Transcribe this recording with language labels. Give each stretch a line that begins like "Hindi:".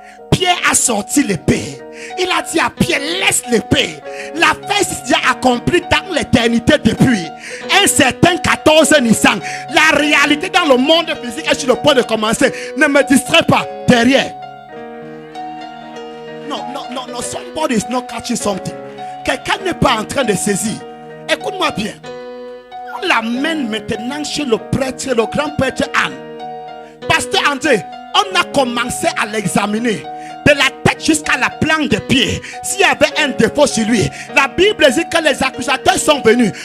French: Pierre a sorti l'épée. Il a dit à Pierre, laisse l'épée. La fête s'est déjà accomplie dans l'éternité depuis un certain 14 Nissan. La réalité dans le monde physique est sur le point de commencer. Ne me distrais pas derrière.
English: Non, somebody is not catching something.
French: Quelqu'un n'est pas en train de saisir. Écoute-moi bien. On l'amène maintenant chez le prêtre, le grand prêtre Anne. Pasteur André, on a commencé à l'examiner de la tête jusqu'à la plante des pieds. S'il y avait un défaut sur lui, la Bible dit que les accusateurs sont venus.